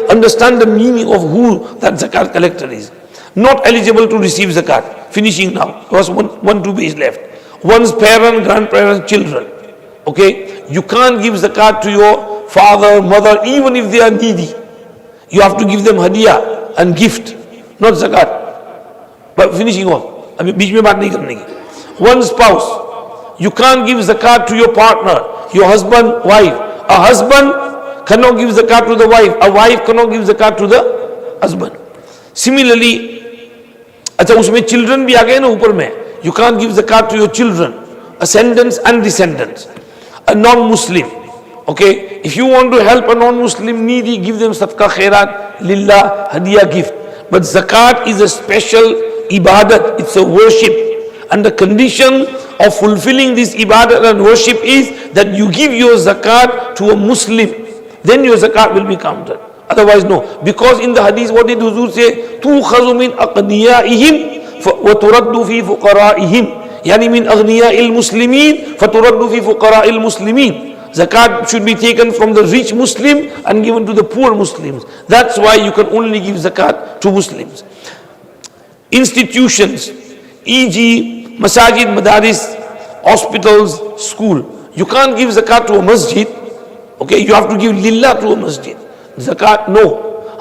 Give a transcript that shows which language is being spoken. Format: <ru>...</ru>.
<en>Understand the meaning of who that zakat collector is. Not eligible to receive zakat. Finishing now, because one, 2 days left. One's parent, grandparents, children. Okay, you can't give zakat to your father, mother, even if they are needy. You have to give them hadiyah and gift, not zakat. But finishing off,</en> <hi>बीच में बात नहीं करने की.</hi> <en>One spouse, you can't give zakat to your partner, your husband, wife. A husband cannot give zakat to the wife. A wife cannot give zakat to the husband.</en> <hi>Similarly, अच्छा उसमें children भी आ गए ना ऊपर में.</hi> <en>You can't give zakat to your children, ascendants and descendants. A non-Muslim, okay, if you want to help a non-Muslim needy, give them sadaqah khairat, lillah, hadiyah, gift. But zakat is a special ibadat, it's a worship. And the condition of fulfilling this ibadat and worship is that you give your zakat to a Muslim. then your zakat will be counted. Otherwise, no. Because in the hadith, what did Huzur say?</en> <ar>تُوْخَذُ مِنْ أَقْنِيَائِهِمْ وَتُرَدُّ فِي فُقَرَائِهِمْ يعني من أغنياء المسلمين فترد في فقراء المسلمين.</ar> <en>Zakat should be taken from the rich Muslim and given to the poor Muslims. That's why you can only give zakat to Muslims. Institutions, e.g. masajid, madaris, hospitals, school. You can't give zakat to a masjid. Okay, you have to give lillah to a masjid. Zakat, no.</en>